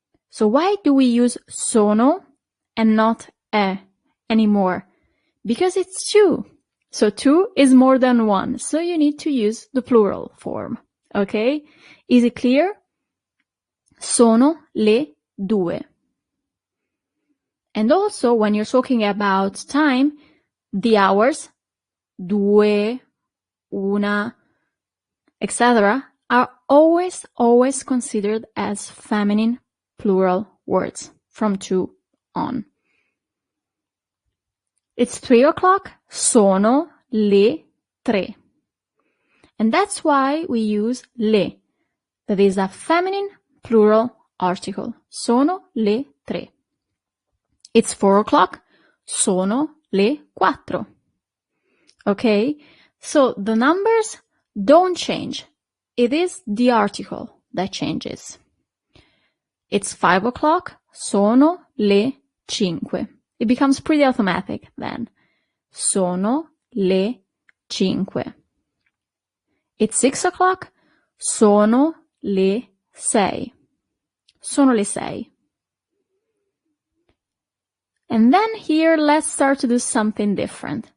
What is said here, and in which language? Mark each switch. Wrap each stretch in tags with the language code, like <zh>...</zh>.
<en>So why do we use sono and not è anymore? Because it's 2. So 2 is more than 1. So you need to use the plural form. Okay? Is it clear?</en> <it>Sono le due.</it> <en>And also, when you're talking about time, the hours, due, una, etc., are always considered as feminine plural words from 2 on. It's 3 o'clock,</en> <it>sono le tre.</it> <en>And that's why we use le. That is a feminine plural article.</en> <it>Sono le tre.</it> <en>It's 4 o'clock,</en> <it>sono le quattro.</it> <en>Okay? So the numbers don't change. It is the article that changes. It's 5 o'clock,</en> <it>sono le cinque.</it> <en>It becomes pretty automatic then.</en> <it>Sono le cinque.</it> <en>It's 6 o'clock,</en> <it>sono le sei. Sono le sei.</it> <en>And then here, let's start to do something different.</en>